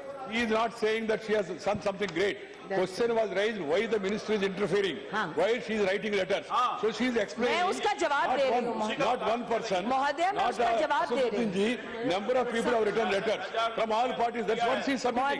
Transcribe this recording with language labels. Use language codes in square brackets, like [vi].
[en] He is not saying that she has done something great. question was raised, why the ministry is interfering, why she is writing letters. So she is explaining. [hi] मैं उसका जवाब दे रही हूँ महोदय। [en] Not one person. [hi] महोदय, मैं उसका जवाब दे रही हूँ। [en] जी, number of people have written letters from all parties. That's what she is submitting.